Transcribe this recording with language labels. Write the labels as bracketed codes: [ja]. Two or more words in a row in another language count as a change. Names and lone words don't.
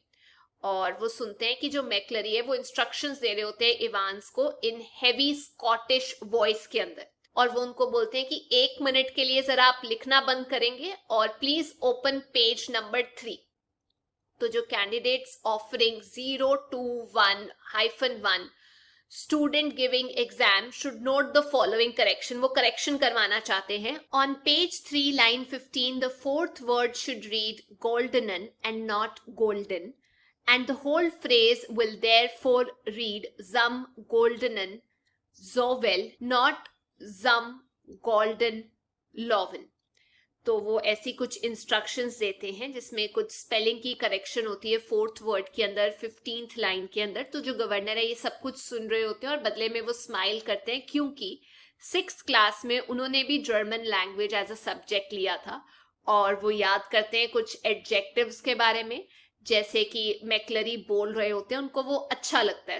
[hi] और वो सुनते हैं कि जो मैक्लरी है वो इंस्ट्रक्शंस दे रहे होते हैं इवांस को [en] in heavy Scottish voice [hi] के अंदर, और वो उनको बोलते हैं कि 1 मिनट के लिए जरा आप लिखना बंद करेंगे और [en] please open page number 3. [hi] तो जो [en] candidates offering 021-1 student giving exam should note the following correction, [hi] वो करेक्शन करवाना चाहते हैं। [en] on page 3 line 15 the fourth word should read goldenen and not golden, and the whole phrase will therefore read [de] zum goldenen zovel, [en] not [de] zum golden loven। [hi] तो वो ऐसी कुछ इंस्ट्रक्शंस देते हैं जिसमें कुछ स्पेलिंग की करेक्शन होती है [en] fourth word [hi] के अंदर 15th लाइन के अंदर। तो जो गवर्नर है ये सब कुछ सुन रहे होते हैं और बदले में वो स्माइल करते हैं, क्योंकि 6th क्लास में उन्होंने भी [en] German language as a subject [hi] लिया था और वो याद करते हैं कुछ एडजेक्टिव्स के बारे में, जैसे कि मैक्लरी बोल रहे होते हैं, उनको वो अच्छा लगता है।